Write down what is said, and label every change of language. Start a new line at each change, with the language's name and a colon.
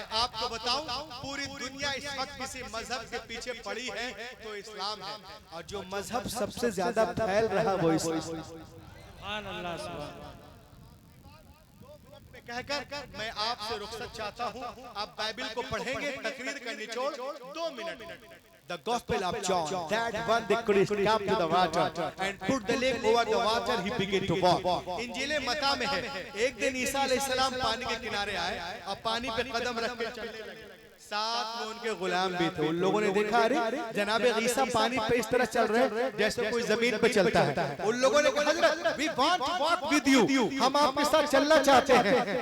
Hindi: आपको बताऊं, पूरी दुनिया इस वक्त किसी मजहब के पीछे पड़ी है तो इस्लाम है, और जो मजहब सबसे ज्यादा फैल रहा वो इस्लाम। सुभान अल्लाह। सुभान कहकर मैं आपसे रुखसत चाहता हूँ। आप बाइबल को पढ़ेंगे, तकरीर का निचोड़ 2 minute.
English: The Gospel of John, that when the Christ came to the water and put the leg over the water, he began to walk.
Hindi: इंजीले मत्ता में है, एक दिन ईसा अलैहिस्सलाम पानी के किनारे आए और पानी पे कदम रख के चलने लगे। साथ में उनके गुलाम भी थे। उन लोगों ने देखा अरे जनाब ईसा पानी पे इस तरह चल रहे हैं जैसे कोई जमीन पे चलता है। उन लोगों ने कहा हजरत
English: we want to walk with you,
Hindi: हम आपके साथ चलना चाहते हैं।